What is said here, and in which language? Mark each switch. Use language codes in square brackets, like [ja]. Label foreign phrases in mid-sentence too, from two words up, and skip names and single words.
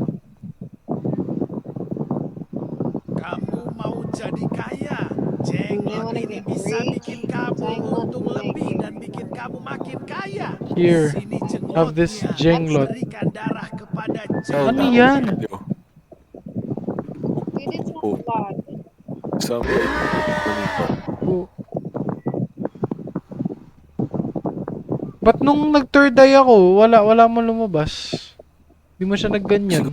[id] Kamu mau jadi kaya? Jenglot ini bisa bikin kamu untung lebih dan bikin kamu makin kaya. [en] Here, [id] Sini [en] have this [id] jenglotnya. jenglot. Berikan darah kepada [tl] Ano [id] jenglot. [tl] yan? Pwede sa Oh. vlog. Sabi, Oh. Ba't nung nag- [en] third eye [tl] ako, wala mo lumabas? Di mo siya nagganyan.